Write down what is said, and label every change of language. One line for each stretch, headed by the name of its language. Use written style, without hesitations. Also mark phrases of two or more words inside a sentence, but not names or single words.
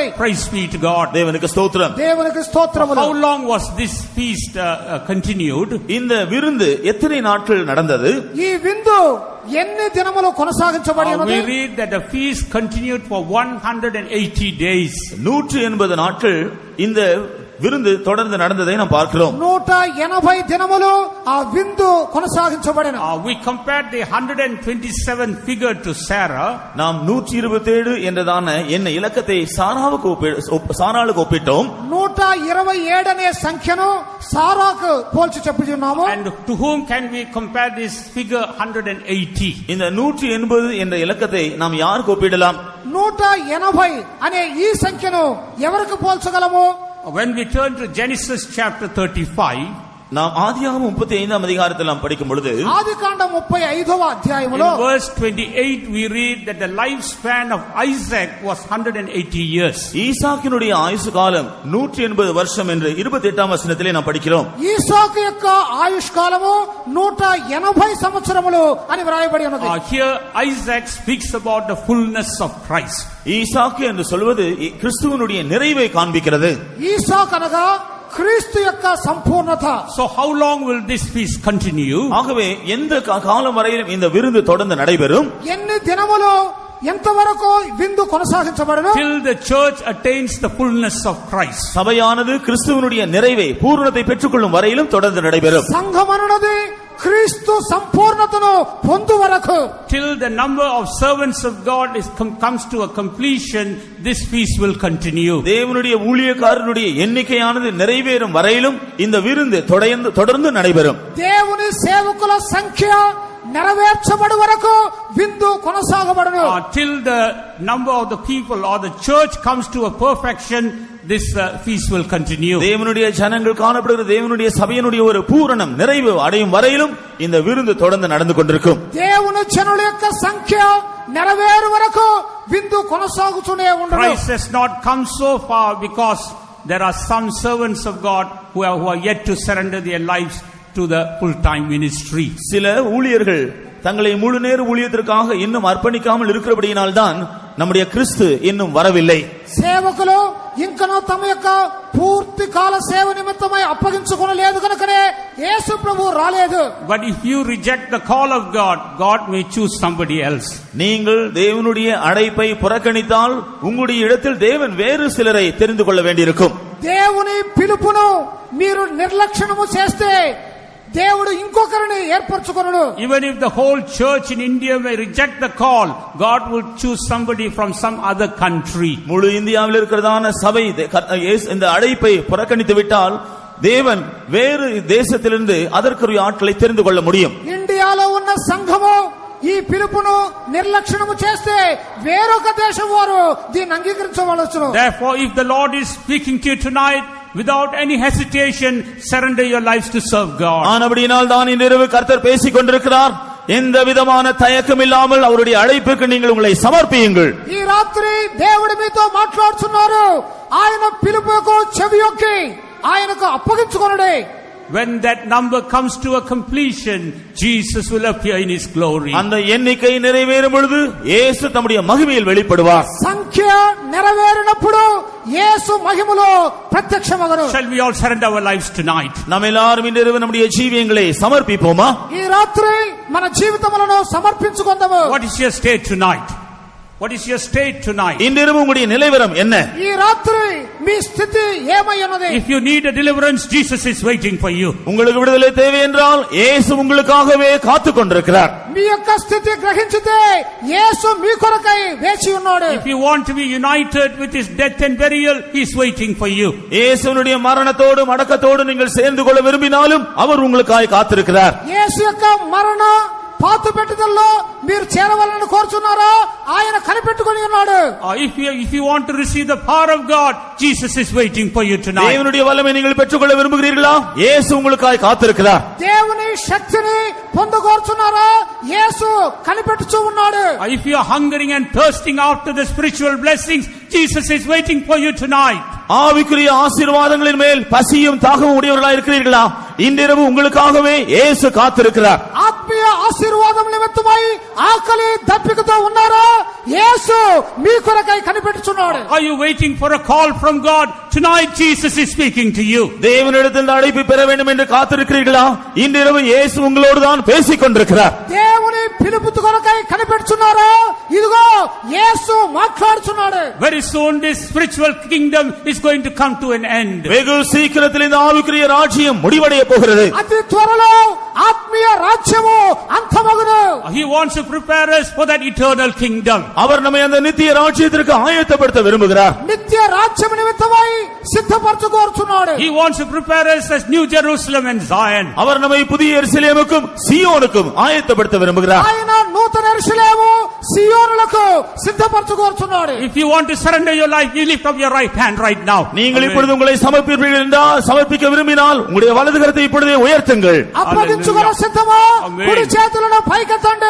English: Praise be to God.
Tamil: தேவனுக்கு ஸ்தோத்திரம்.
Telugu: దేవునికి స్తోత్రములు.
English: How long was this feast continued?
Tamil: இந்த விருந்து எத்தனை நாட்கள் நடந்தது?
Telugu: ఈ విందు ఎన్ని దినములు కొనసాగించబడి ఉన్నది?
English: We read that the feast continued for 180 days.
Tamil: 180 நாட்கள் இந்த விருந்து தொடர்ந்து நடந்ததை நாம் பார்க்கிறோம்.
Telugu: 180 దినములు ఆ విందు కొనసాగించబడెను.
English: We compared the 127 figure to Sarah.
Tamil: நாம் 127 என்றதான என்ன இலக்கத்தை சாராளுக்கு ஒப்பிட்டோம்.
Telugu: 127 అనే సంఖ్యను సారాకు పోల్చి చెప్పుచున్నాము.
English: And to whom can we compare this figure 180?
Tamil: இந்த 180 என்ற இலக்கத்தை நாம் யாருக்கு ஒப்பிடலாம்?
Telugu: 180 అనే ఈ సంఖ్యను ఎవరికి పోల్చగలము?
English: When we turn to Genesis chapter 35,
Tamil: நாம் ஆதியாகமம் 35ஆம் அதிகாரத்தில் நாம் படிக்கும் பொழுது
Telugu: ఆదికాండం 35వ in అధ్యాయములో
English: verse 28 we read that the lifespan of Isaac was 180 years.
Tamil: ஈசாக்கினுடைய ஆயுசு காலம் 180 வருஷம் என்று 28ஆம் வசனத்திலே நாம் படிக்கிறோம்.
Telugu: ఈసాకు యొక్క ఆయుష్ కాలము 180 సంవత్సరములు అని వ్రాయబడి ఉన్నది.
English: Here Isaac speaks about the fullness of Christ.
Tamil: ஈசாக்கு என்று சொல்வது கிறிஸ்துவினுடைய நிறைவை காண்பிக்கிறது.
Telugu: ఈసాకు అనగా క్రీస్తు యొక్క సంపూర్ణత.
English: So how long will this feast continue?
Tamil: ஆகவே எந்த காலம் வரையிலும் இந்த விருந்து தொடர்ந்து நடைபெறும்?
Telugu: ఎన్ని దినములు ఎంతవరకు విందు కొనసాగించబడును?
English: Till the church attains the fullness of Christ.
Tamil: சபையானது கிறிஸ்துவினுடைய நிறைவை பூரணத்தை பெற்றுக்கொள்ளும் வரையிலும் தொடர்ந்து நடைபெறும்.
Telugu: సంఘమనున్నది క్రీస్తు సంపూర్ణతను పొందు వరకు.
English: Till the number of servants of God comes to a completion, this feast will continue.
Tamil: தேவனுடைய ஊழியக்காரருடைய எண்ணிக்கையானது நிறைவேறும் வரையிலும் இந்த விருந்து தொடர்ந்து நடைபெறும்.
Telugu: దేవుని సేవకుల సంఖ్య నెరవేర్చబడు వరకు విందు కొనసాగబడును.
English: Till the number of the people or the church comes to a perfection, this feast will continue.
Tamil: தேவனுடைய ஜனங்கள் காணப்படுகிற தேவனுடைய சபையினுடைய ஒரு பூரணம் நிறைவு அடையும் வரையிலும் இந்த விருந்து தொடர்ந்து நடந்து கொண்டிருக்கும்.
Telugu: దేవుని జనుల యొక్క సంఖ్య నెరవేరు వరకు విందు కొనసాగుతూనే ఉండును.
English: Christ has not come so far because there are some servants of God who are yet to surrender their lives to the full time ministry.
Tamil: சில ஊழியர்கள் தங்களை முழு நேர ஊழியத்திற்காக இன்னும் அர்ப்பணிக்காமல் இருக்கிறபடியினால் தான் நம்முடைய கிறிஸ்து இன்னும் வரவில்லை.
Telugu: సేవకులు ఇంకనూ తమ యొక్క పూర్తి కాల సేవ నిమిత్తమై అప్పగించుకొనలేదు కనుకనే యేసు ప్రభువు రాలేదు.
English: But if you reject the call of God, God may choose somebody else.
Tamil: நீங்கள் தேவனுடைய அழைப்பை புறக்கணித்தால் உங்களுடைய இடத்தில் தேவன் வேறு சிலரை தெரிந்து கொள்ள வேண்டியிருக்கும்.
Telugu: దేవుని పిలుపును మీరు నిర్లక్ష్యము చేస్తే దేవుడు ఇంకొకరిని ఏర్పరచుకొనును.
English: Even if the whole church in India may reject the call, God will choose somebody from some other country.
Tamil: முழு இந்தியாவில் இருக்கிறதான சபை இந்த அழைப்பை புறக்கணித்து விட்டால் தேவன் வேறு தேசத்திலிருந்து அதற்குரிய ஆட்களை தெரிந்து கொள்ள முடியும்.
Telugu: ఇండియాలో ఉన్న సంఘము ఈ పిలుపును నిర్లక్ష్యము చేస్తే వేరొక దేశం వారు దీన్ని అంగీకరించవలెను.
English: Therefore, if the Lord is speaking to you tonight, without any hesitation, surrender your lives to serve God.
Tamil: ஆனபடியினால் தான் இந்த இரவு கர்த்தர் பேசிக் கொண்டிருக்கிறார். எந்த விதமான தயக்கம் இல்லாமல் அவருடைய அழைப்புக்கு நீங்கள் உங்களை சமர்ப்பியுங்கள்.
Telugu: ఈ రాత్రి దేవుడు మీతో మాట్లాడుతున్నారు. ఆయన పిలుపుకు చెవియొగ్గి ఆయనకు అప్పగించుకొనుడి.
English: When that number comes to a completion, Jesus will appear in his glory.
Tamil: அந்த எண்ணிக்கை நிறைவேறும் பொழுது இயேசு தம்முடைய மகிமையில் வெளிப்படுவார்.
Telugu: సంఖ్య నెరవేరినప్పుడు యేసు మహిమలో ప్రత్యక్షమగును.
English: Shall we all surrender our lives tonight?
Tamil: நாம் எல்லாரும் இந்த இரவு நம்முடைய ஜீவியங்களை சமர்ப்பிப்போமா?
Telugu: ఈ రాత్రి మన జీవితములను సమర్పించుకొందాము.
English: What is your state tonight? What is your state tonight?
Tamil: இந்த இரவு உங்களுடைய நிலைவரம் என்ன?
Telugu: ఈ రాత్రి మీ స్థితి ఏమై ఉన్నది?
English: If you need a deliverance, Jesus is waiting for you.
Tamil: உங்களுக்கு விடுதலை தேவை என்றால் இயேசு உங்களுக்காகவே காத்துக் கொண்டிருக்கிறார்.
Telugu: మీ యొక్క స్థితి గ్రహించితే యేసు మీ కొరకై వేచి ఉన్నాడు.
English: If you want to be united with his death and burial, he is waiting for you.
Tamil: இயேசுவுடைய மரணத்தோடும் அடக்கத்தோடும் நீங்கள் சேர்ந்து கொள்ள விரும்பினாலும் அவர் உங்களுக்காக காத்திருக்கிறார்.
Telugu: యేసు యొక్క మరణ పాతు పెట్టుదల్లో మీరు చేరవాలని కోరుచున్నారా? ఆయన కనిపెట్టుకొని ఉన్నాడు.
English: If you want to receive the power of God, Jesus is waiting for you tonight.
Tamil: தேவனுடைய வல்லமை நீங்கள் பெற்றுக்கொள்ள விரும்புகிறீர்களா? இயேசு உங்களுக்காக காத்திருக்கிறார்.
Telugu: దేవుని శక్తిని పొందగోరుచున్నారా? యేసు కనిపెట్టుచూ ఉన్నాడు.
English: If you are hungering and thirsting after the spiritual blessings, Jesus is waiting for you tonight.
Tamil: ஆவிக்குரிய ஆசீர்வாதங்களின் மேல் பசியும் தாகமும் உடையவர்களாக இருக்கிறீர்களா? இன்றிரவு உங்களுக்காகவே இயேசு காத்திருக்கிறார்.
Telugu: ఆత్మీయ ఆశీర్వాదం నిమిత్తమై ఆకలి దప్పికతో ఉన్నారా? యేసు మీ కొరకై కనిపెట్టుచున్నాడు.
English: Are you waiting for a call from God? Tonight Jesus is speaking to you.
Tamil: தேவனிடத்தில் அழைப்பு பெற வேண்டும் என்று காத்திருக்கிறீர்களா? இன்றிரவு இயேசு உங்களோடு தான் பேசிக் கொண்டிருக்கிறார்.
Telugu: దేవుని పిలుపు కొరకై కనిపెట్టుచున్నారా? ఇదిగో యేసు మాట్లాడుచున్నాడు.
English: Very soon this spiritual kingdom is going to come to an end.
Tamil: வெகு சீக்கிரத்தில் இந்த ஆவிக்குரிய ராஜ்யம் முடிவடைய போகிறது.
Telugu: అతి త్వరలో ఆత్మీయ రాజ్యము అంతమగును.
English: He wants to prepare us for that eternal kingdom.
Tamil: அவர் நம்மை அந்த நித்திய ராஜ்யத்திற்கு ஆயத்தப்படுத்த விரும்புகிறார்.
Telugu: నిత్య రాజ్యం నిమిత్తమై సిద్ధపరచుకోరుచున్నాడు.
English: He wants to prepare us as New Jerusalem and Zion.
Tamil: அவர் நம்மை புதிய எருசலேமுக்கும் சீயோனுக்கும் ஆயத்தப்படுத்த விரும்புகிறார்.
Telugu: ఆయన నూతన యెరూషలేము సియోనులకు సిద్ధపరచుకోరుచున్నాడు.
English: If you want to surrender your life, you lift up your right hand right now.
Tamil: நீங்கள் இப்பொழுது உங்களை சமர்ப்பிப்பீர்கள் என்றால், சமர்ப்பிக்க விரும்பினால் உங்களுடைய வலது கரத்தை இப்பொழுதே உயர்த்துங்கள்.
Telugu: అప్పగించుకొన సిద్ధమా? కుడి చేతులను పైకెత్తండి.